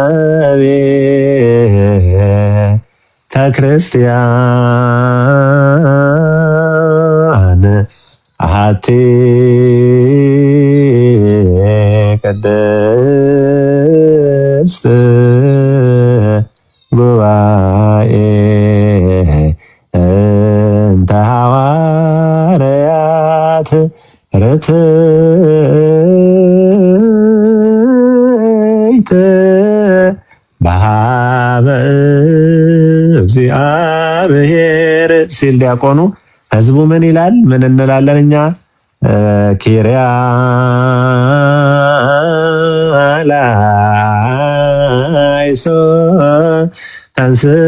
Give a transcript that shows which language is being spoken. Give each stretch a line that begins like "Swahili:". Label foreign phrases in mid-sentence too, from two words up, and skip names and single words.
Geez: ቤተ ክርስቲያን አሐቲ ቅድስት ጉባኤ እንተ ሐዋርያት ርትዕት በሀበ እግዚአብሔር
Amharic: ሲል ዲያቆኑ ህዝቡ ምን ይላል? ምን እንላለን እኛ? ኪርያ ላይሶ ተንስ